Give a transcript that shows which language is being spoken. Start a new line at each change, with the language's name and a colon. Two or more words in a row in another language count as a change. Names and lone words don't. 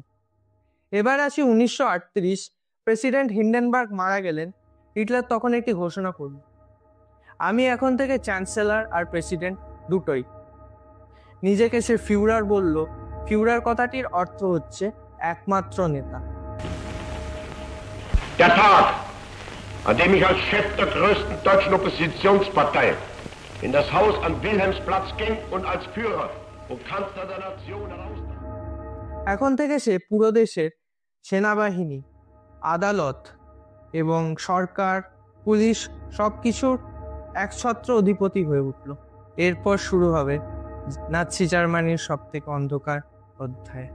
Bangla: এবার আসি 1938, প্রেসিডেন্ট হিন্ডেনবার্গ মারা গেলেন। হিটলার তখন একটি ঘোষণা করল, আমি এখন থেকে চ্যান্সেলর আর প্রেসিডেন্ট দুটোই। নিজেকে সে ফিউরার বলল। ফিউরার কথাটির অর্থ হচ্ছে একমাত্র নেতা।
German: Der Tag, an dem ich als Chef der größten deutschen Oppositionspartei in das Haus am Wilhelmsplatz ging und als Führer und Kanzler der Nation heraustrat.
Bangla: এখন থেকে সে পুরো দেশের সেনাবাহিনী, আদালত এবং সরকার, পুলিশ সবকিছুর একছত্র অধিপতি হয়ে উঠল। এরপর শুরু হবে নাৎসি জার্মানির সবথেকে অন্ধকার অধ্যায়।